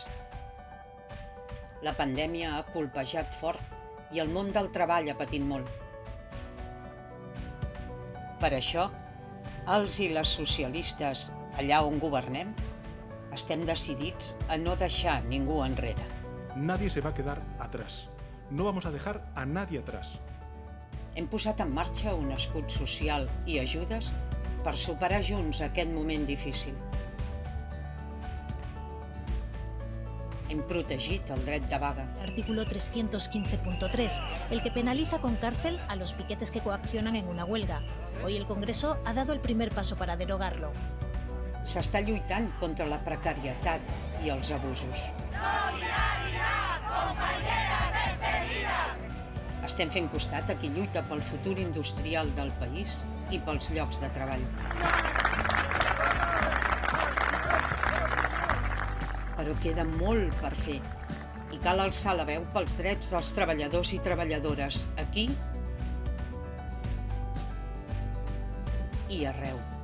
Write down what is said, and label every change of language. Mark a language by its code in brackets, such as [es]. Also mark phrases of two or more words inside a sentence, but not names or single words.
[ca] La pandèmia ha colpejat fort i el món del treball ha patit molt. Per això, els i les socialistes, allà on governem, estem decidits a no deixar ningú enrere. [es] Nadie se va a quedar atrás. No vamos a dejar a nadie atrás. [ca] Hem posat en marxa un escut social i ajudes per superar junts aquest moment difícil. Hem protegit el dret de vaga. [es] Artículo 315.3, el que penaliza con cárcel a los piquetes que coaccionan en una huelga. Hoy el Congreso ha dado el primer paso para derogarlo. [ca] S'està lluitant contra la precarietat i els abusos. Estem fent costat a qui lluita pel futur industrial del país i pels llocs de treball. Però queda molt per fer i cal alçar la veu pels drets dels treballadors i treballadores aquí i arreu.